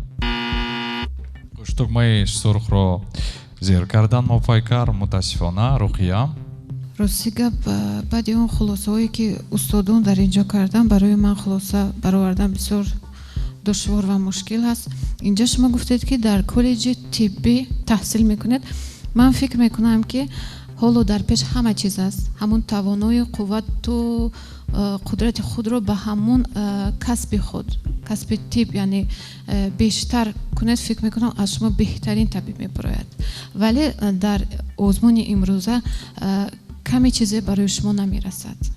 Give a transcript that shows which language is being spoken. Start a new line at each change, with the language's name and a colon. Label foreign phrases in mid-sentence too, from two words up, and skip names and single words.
Tajik: тугмаи сурхро зер кардан мо Пайкар, мутаассифона Руқия. рости гап баъди он хулосаҳое ки устодон дар ин ҷо кардан барои ман хулоса баровардан бисёр душвор ва мушкил ҳаст. инҷа шумо гуфтед ки дар коллеҷи тиббӣ таҳсил мекунед
Persian: من فکر میکنم که حالا در پیش همه چیز است. همون توانایی قوت و قدرت خود رو به همون کسب خود، کسب طب یعنی بیشتر کنید، فکر میکنم از شما بهترین طبیب میبراید. ولی در آزمون امروزه کمی چیزی برای شما نمیرسد.